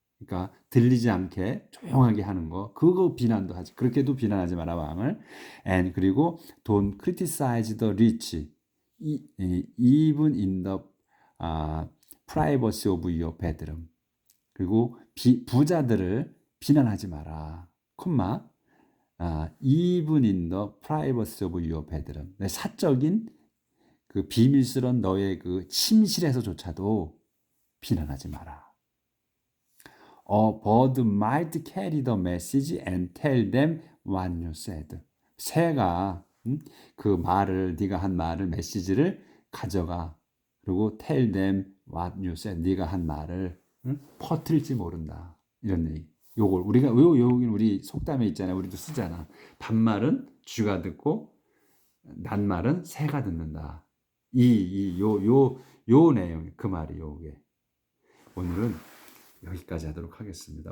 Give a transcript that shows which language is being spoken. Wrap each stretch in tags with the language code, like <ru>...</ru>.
<ko>그러니까 들리지 않게 조용하게 하는 거, 그거 비난도 하지. 그렇게도 비난하지 마라 왕을.</ko> <en>And</en> <ko>그리고</ko> <en>don't criticize the rich, even in the privacy of your bedroom.</en> <ko>그리고 부자들을 비난하지 마라. 콤마.</ko> <en>even in the privacy of your bedroom.</en> <ko>사적인 그 비밀스러운 너의 그 침실에서조차도 비난하지 마라.</ko> <en>A bird might carry the message and tell them what you said.</en> <ko>새가 그 말을, 네가 한 말을, 메시지를 가져가.</ko> <en>그리고 tell them what you said.</en> <ko>네가 한 말을 퍼뜨릴지 모른다. 이런 얘기. 요걸 우리가 여기는 우리 속담에 있잖아요. 우리도 쓰잖아. 반말은 쥐가 듣고 낱말은 새가 듣는다. 요 내용, 그 말이 요게. 오늘은 여기까지 하도록 하겠습니다.</ko>